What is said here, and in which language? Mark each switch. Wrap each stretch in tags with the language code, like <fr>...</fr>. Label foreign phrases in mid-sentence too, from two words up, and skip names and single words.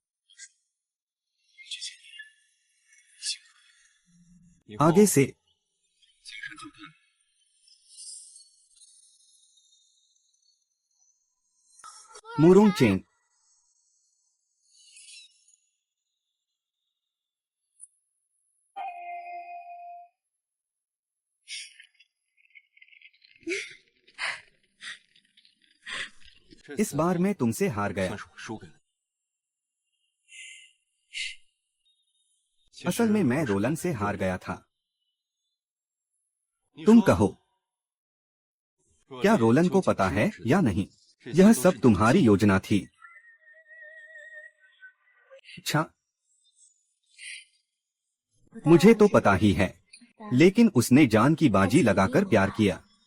<hi>आगे से मुरोंग चेंग। इस बार मैं तुमसे हार गया।</hi> <zh>算是我输给了你。</zh> <hi>असल में मैं रोलन से हार गया था। तुम कहो, क्या रोलन को पता है या नहीं? यह सब तुम्हारी योजना थी। अच्छा, मुझे तो पता ही है, लेकिन उसने जान की बाजी लगाकर प्यार किया।</hi>